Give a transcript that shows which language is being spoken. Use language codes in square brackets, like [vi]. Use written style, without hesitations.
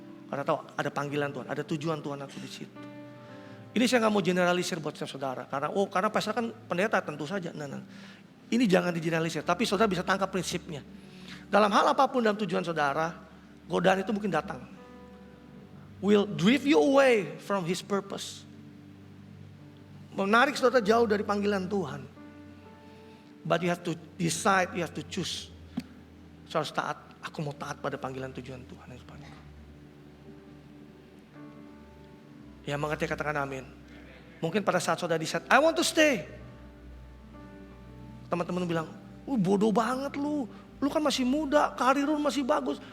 [id] Karena tahu ada panggilan Tuhan, ada tujuan Tuhan aku di situ. Ini saya nggak mau generalisir buat saudara, karena pastor kan pendeta tentu saja. Nah. Ini jangan digeneralisir, tapi saudara bisa tangkap prinsipnya. Dalam hal apapun dalam tujuan saudara, godaan itu mungkin datang. [en] Will drive you away from His purpose. [id] Menarik saudara jauh dari panggilan Tuhan. [en] But you have to decide, you have to choose. [id] Saudara harus taat. Aku mau taat pada panggilan tujuan Tuhan. Yang mengerti katakan amin. Mungkin pada saat saudara decide, [en] I want to stay. [id] Teman-teman bilang, bodoh banget lu. Lu kan masih muda, karir lu masih bagus.